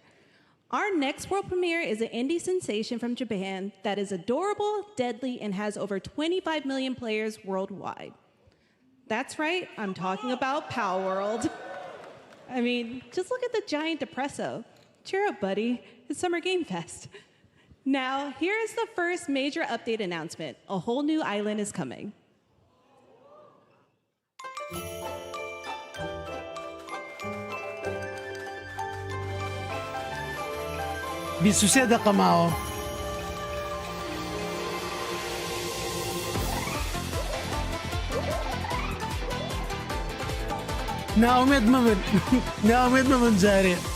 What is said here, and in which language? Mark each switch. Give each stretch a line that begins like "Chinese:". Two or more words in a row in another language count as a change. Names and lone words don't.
English: Our next world premiere is an indie sensation from Japan that is adorable, deadly, and has over 25 million players worldwide. That's right, I'm talking about Power World. I mean, just look at the giant depresso. Cheer up, buddy. It's Summer Game Fest. Now, here is the first major update announcement. A whole new island is coming.
Central Kurdish: بیست دقیقه ماوە. ناومێت مەبن ناومێت مەبن جارێ.